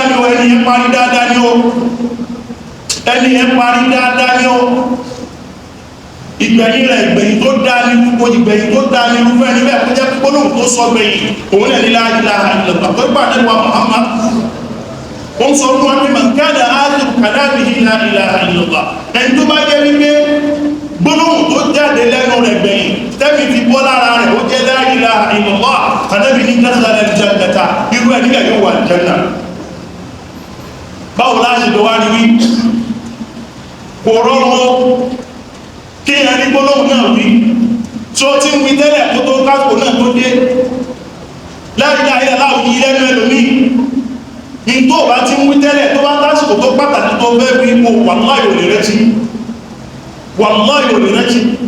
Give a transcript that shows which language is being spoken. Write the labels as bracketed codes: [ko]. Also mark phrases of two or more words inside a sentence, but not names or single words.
[yo] ni ó ẹni yẹn parí dáadáa ni ó ẹni yẹn parí dáadáa ni ó ìgbẹ̀yìn rẹ̀ ìgbẹ̀yìn tó dá ní gbogbo ìgbẹ̀yìn tó dá ní irúfẹ́ níbẹ̀ kó jẹ́ gbólóhùn tó sọ gbẹ̀yìn òun ẹni [ar] لا إله إلا الله [yo] tó gbà nẹ́wà Muhammad ó ń sọ fún wọn pé [ar] من كان آخر كلامه لا إله إلا الله [yo] ẹni tó bá jẹ́ wípé gbólóhùn tó jáde lẹ́nu rẹ̀ gbẹ̀yìn tẹ́mi fi bọ́ lára rẹ̀ ó jẹ́ [ar] لا إله إلا الله [yo] Ànábì ní [ar] دخل الجنة [yo] irú ẹni bẹ̀ yóò wà janna báwo láti lọ wá ní wí kò rọrùn kí ẹni gbólóhùn náà wí tí ó ti ń wí tẹ́lẹ̀ kó tó kásìkò náà tó dé [ar] لا إله إلا الله [yo] yí lẹ́nu ẹlòmí ní tó bá ti ń wí tẹ́lẹ̀ tó bá kásìkò tó pàtàkì tó fẹ́ wí kó wallahi ò lè rẹ́tí wallahi ò lè rẹ́tí